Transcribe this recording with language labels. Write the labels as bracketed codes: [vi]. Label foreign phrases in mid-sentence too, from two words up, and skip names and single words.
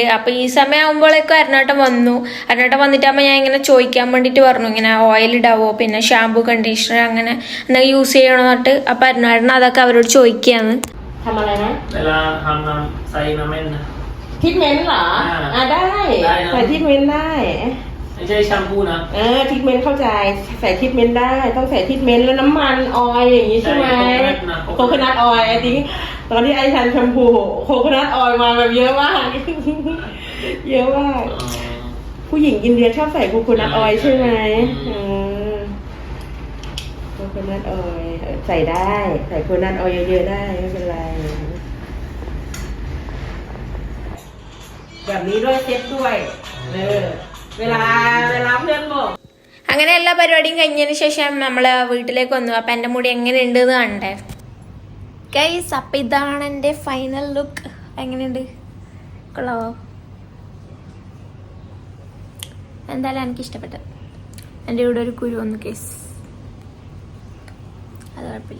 [ml] അപ്പോൾ ഈ സമയം ആകുമ്പോഴേക്കും അരുണേട്ടൻ വന്നിട്ടാകുമ്പോൾ ഞാൻ ഇങ്ങനെ ചോദിക്കാൻ വേണ്ടിയിട്ട് പറഞ്ഞു, ഇങ്ങനെ ഓയിൽ ഇടാവോ, പിന്നെ [en] shampoo conditioner [ml] അങ്ങനെ എന്തെങ്കിലും യൂസ് ചെയ്യണോ എന്നിട്ട്. അപ്പോൾ അരുണേട്ടൻ അതൊക്കെ അവരോട് ചോദിക്കുകയാണ്. [th] ไม่ใช่แชมพูนะทรีทเมนต์เข้าใจใส่ทรีทเมนต์ได้ต้องใส่ทรีทเมนต์แล้วน้ำมันออยล์อย่างนี้ใช่ไหม [en] coconut oil [th] ไอ้ที่ตอนที่ไอ้ชันแชมพู [en] coconut oil [th] มาแบบเยอะมากเยอะมากผู้หญิงอินเดียชอบใส่ [en] coconut oil [th] ใช่ไหม [en] coconut oil [th] ใส่ได้ใส่ [en] coconut oil [th] เยอะๆได้ไม่เป็นไรแบบนี้ด้วยเซ็ตด้วยเวลาเพื่อนบอก [ml] അങ്ങനെ എല്ലാ പരിപാടിയും കഴിഞ്ഞതിന് ശേഷം നമ്മൾ വീട്ടിലേക്ക് വന്നു. അപ്പം എൻ്റെ മുടി എങ്ങനെയുണ്ട് എന്ന് കണ്ടേ ഗൈസ്. അപ്പം ഇതാണ് എൻ്റെ [en] final look. [ml] എങ്ങനെയുണ്ട്, കൊള്ളാവോ? എന്തായാലും എനിക്ക് ഇഷ്ടപ്പെട്ടു. എൻ്റെ ഇവിടെ ഒരു കുരു വന്നു കേസ്, അത് കുഴപ്പമില്ല.